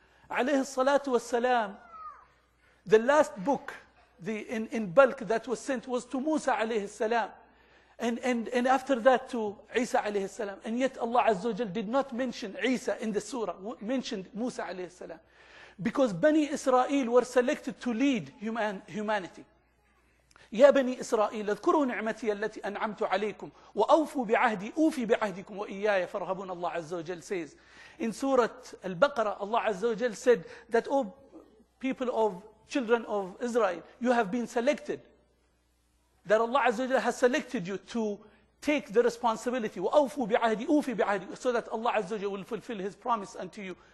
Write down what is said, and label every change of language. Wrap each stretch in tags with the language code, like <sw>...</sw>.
<en>Alayhi salatu wassalam, the last book in bulk that was sent was to Musa alayhi salam. And after that to Isa alayhi salam. And yet Allah Azza wa Jal did not mention Isa in the surah, mentioned Musa alayhi salam. Because Bani Israel were selected to lead humanity.</en> <ar>يا بني إسرائيل اذكروا نعمتي التي أنعمت عليكم وأوفوا بعهدي أوفي بعهدكم وإياي فارهبون.</ar> <en>Allah Azza wa Jal says in Surah Al-Baqarah, Allah Azza wa Jal said that, O people of children of Israel, you have been selected, that Allah Azza wa Jal has selected you to take the responsibility,</en> <ar>وأوفوا بعهدي أوفي بعهدي,</ar> <en>so that Allah Azza wa Jal will fulfill His promise unto you.</en>